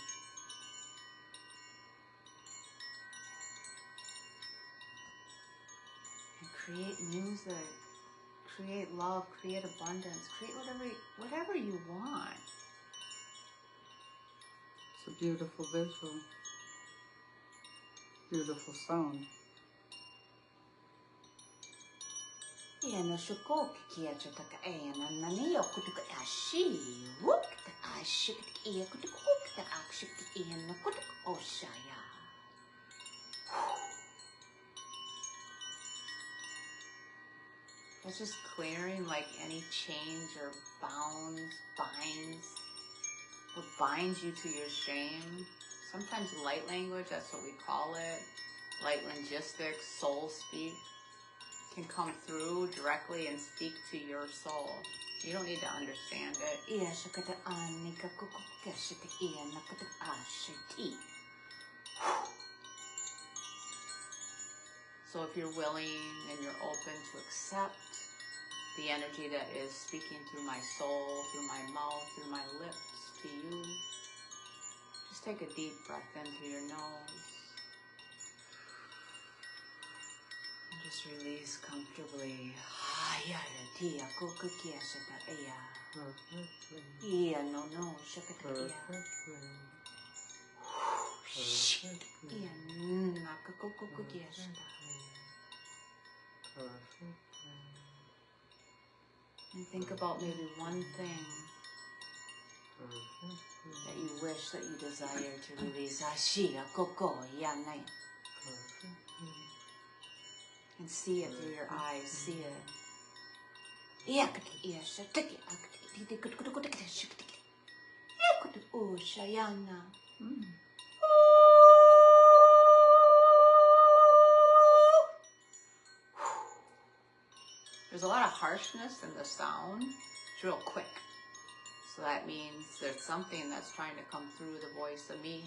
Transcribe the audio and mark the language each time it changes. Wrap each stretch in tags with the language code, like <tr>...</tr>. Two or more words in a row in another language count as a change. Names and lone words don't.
<en>And create music, create love, create abundance, create whatever you want. It's a beautiful visual. Beautiful sound. Ena shuko kia chotaka ena nani okutuka ashi wuk ta ashik ia kutuk hook ta akshik ena kutuk oshaya. It's just clearing like any chains or binds, what binds you to your shame. Sometimes light language, that's what we call it. Light linguistics, soul speak, can come through directly and speak to your soul. You don't need to understand it. Ia shakata anika kuku kashita ena kutuk ashiti. So if you're willing and you're open to accept the energy that is speaking through my soul, through my mouth, through my lips to you, just take a deep breath in through your nose. And just Just release comfortably. Hayara tia kukukia shata ea. Perfectly. Ia no no shakatakia. Perfectly. Ia nakakukukia shata. Perfectly. And think about maybe one thing that you wish, that you desire to release. Ashia koko yanai. Perfectly. And see it through your eyes. See it. Yakati ia shatiki akati tikutukutukutukuti shikiti. Yakutu o shayana. There's a lot of harshness in the sound. It's real quick. So that means there's something that's trying to come through the voice of me.</en>